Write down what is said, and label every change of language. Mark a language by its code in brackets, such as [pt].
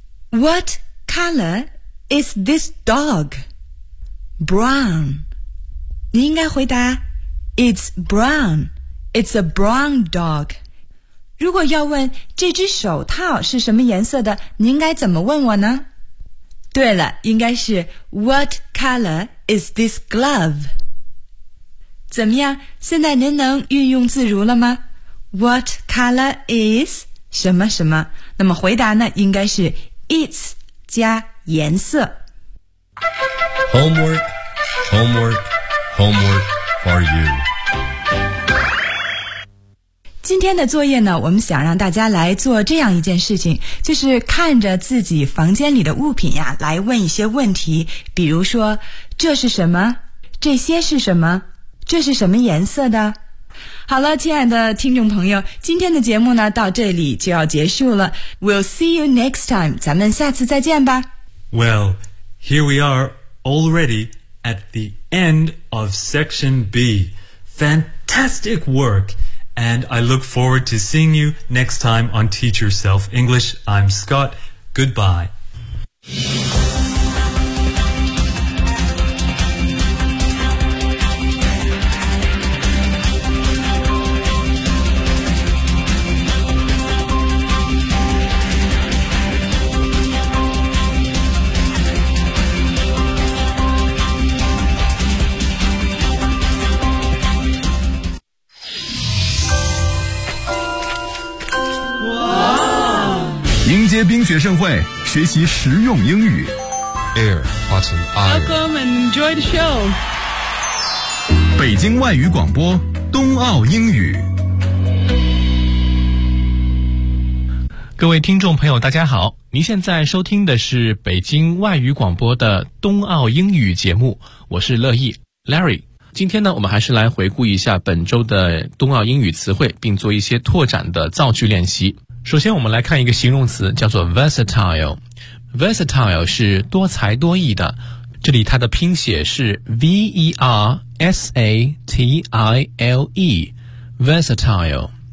[en] What color is this dog? [zh] Brown. 您应该回答 [en] It's brown. It's a brown dog. [zh] 如果要问这只手套是什么颜色的，您应该怎么问我呢？对了，应该是 [en] What color is this glove? [zh] 怎么样，现在您能运用自如了吗？ [en] What color is [zh] 什么什么？那么回答呢，应该是 It's 加颜色。 [en] Homework, homework, homework for you. [zh] 今天的作业呢，我们想让大家来做这样一件事情，就是看着自己房间里的物品呀，来问一些问题，比如说，这是什么？这些是什么？这是什么颜色的？好了，亲爱的听众朋友，今天的节目呢，到这里就要结束了。 [en] We'll see you next time. [zh] 咱们下次再见吧。 [en] Well, here we are already at the end of Section B. Fantastic work! And I look forward to seeing you next time on Teach Yourself English. I'm Scott. Goodbye. [zh] 学生会学习实用英语 Air 发成 [en] I Welcome and enjoy the show [zh] 北京外语广播冬奥英语各位听众朋友大家好您现在收听的是北京外语广播的冬奥英语节目我是乐意 Larry 今天呢我们还是来回顾一下本周的冬奥英语词汇并做一些拓展的造句练习首先我们来看一个形容词叫做 versatile versatile 是多才多艺的这里它的拼写是 V-E-R-S-A-T-I-L-E versatile